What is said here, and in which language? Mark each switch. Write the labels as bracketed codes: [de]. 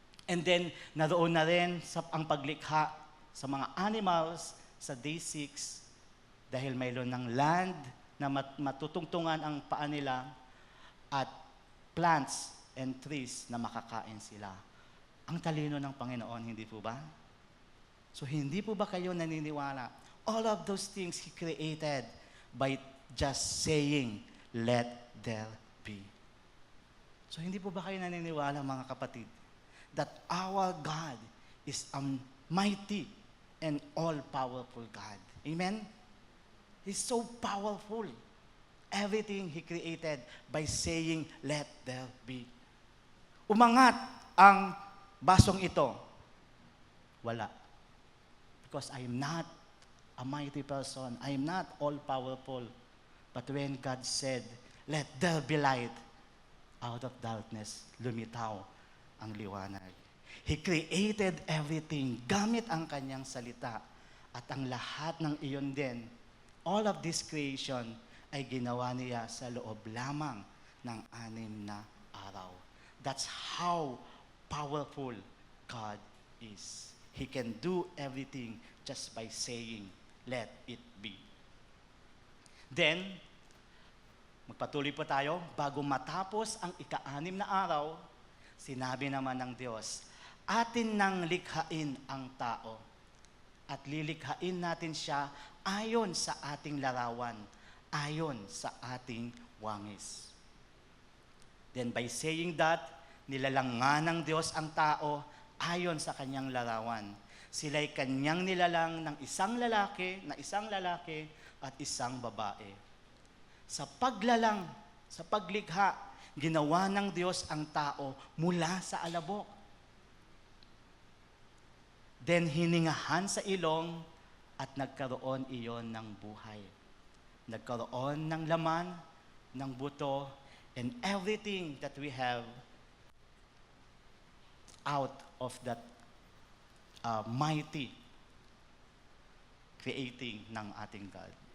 [tl] And then, naroon na rin ang paglikha sa mga animals sa day 6 dahil mayroon ng land na matutungtungan ang paa nila at [en] plants and trees [tl] na makakain sila. Ang talino ng Panginoon, hindi po ba? So, hindi po ba kayo naniniwala? [en] All of those things He created by just saying, let there be. So, [tl] hindi po ba kayo naniniwala, mga kapatid, [en] that our God is a mighty and all-powerful God? Amen? He's so powerful. everything He created by saying, let there be. [tl] Umangat ang basong ito. Wala. [en] Because I am not a mighty person. I am not all-powerful. But when God said, let there be light, out of darkness, [tl] lumitaw ang liwanag. [en] He created everything [tl] gamit ang kanyang salita. At ang lahat ng iyon din, [en] all of this creation [tl] ay ginawa niya sa loob lamang ng 6 na araw. [en] That's how powerful God is. He can do everything just by saying, let it be. [tl] Then, magpatuloy po tayo. Bago matapos ang 6 na araw, sinabi naman ng Diyos, atin nang likhain ang tao at lilikhain natin siya ayon sa ating larawan, ayon sa ating wangis. [en] Then by saying that, [tl] nilalang nga ng Diyos ang tao ayon sa kanyang larawan. Sila'y kanyang nilalang ng isang lalaki at isang babae. Sa paglalang, sa paglikha, ginawa ng Diyos ang tao mula sa alabok. Then hiningahan sa ilong at nagkaroon iyon ng buhay. Nagkaroon ng laman, ng buto, [en] and everything that we have out of that mighty creating ng ating God.